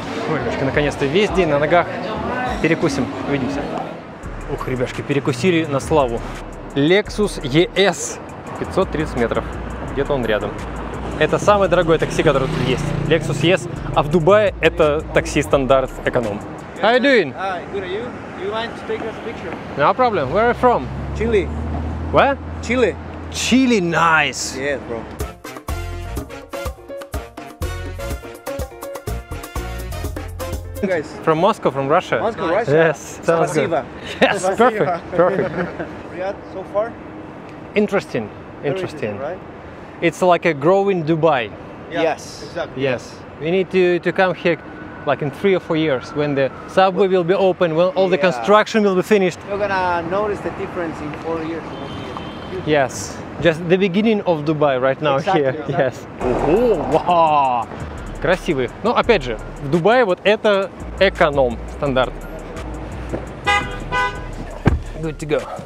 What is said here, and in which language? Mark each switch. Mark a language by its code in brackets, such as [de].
[ru] Ой, ребятки, наконец-то весь день на ногах. Перекусим, увидимся. Ух, ребяшки, перекусили на славу. Lexus ES, 530 метров, где-то он рядом. Это самое дорогое такси, которое тут есть. Lexus ES, а в Дубае это такси стандарт эконом. [en] How are you doing? Hi, good. Are you? You want to take us a picture? No problem. Where are you from? Chile. Where? Chile. Chile, nice. Yes, bro. Guys, From Moscow, from Russia. Moscow, Russia. Yes, sounds good. [ru] Spasibo. [en] Yes, [ru] Spasibo. [en] perfect, perfect. Riyadh so far? Interesting, Very interesting. right? It's like a growing Dubai. Yes. Exactly. Yes, we need to come here like in 3 or 4 years when the subway will be open, when all the Yeah. construction will be finished. You're gonna notice the difference in 4 years. Yes, just the beginning of Dubai right now Exactly, here. exactly. Yes. [ru] Ого, вау! Красивый. Но опять же, в Дубае вот это эконом стандарт. [en] Good to go.